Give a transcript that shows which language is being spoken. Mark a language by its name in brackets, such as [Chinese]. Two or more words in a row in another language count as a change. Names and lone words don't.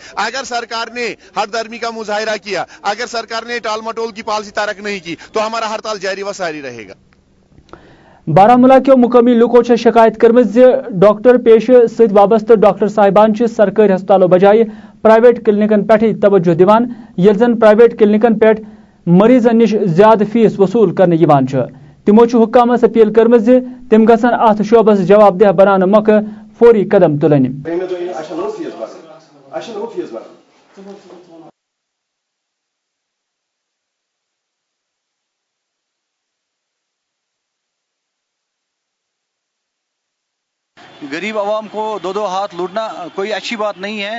[Urdu] اگر سرکار نے ہٹ درمی کا مظاہرہ کیا، اگر سرکار نے ٹال مٹول کی پالیسی تارک نہیں کی تو ہمارا ہڑتال جاری و ساری رہے گا۔ [Kashmiri] بارہمولہ کے مقامی لوکو شکایت کرمت ڈاکٹر پیشہ ست وابستہ ڈاکٹر صاحبان سرکاری ہسپتالوں بجائے پرائیویٹ کلینکن پہ توجہ دیوان، یل زن پرائیویٹ کلینکن پہ مریضن نش زیادہ فیس وصول کرنے یوان تمو حکامس اپیل کرمت تم گھن ات شعبس جواب دہ بنانے موقع فوری قدم تلن۔ [Urdu] غریب عوام کو 2 ہاتھ لوٹنا کوئی اچھی بات نہیں ہے۔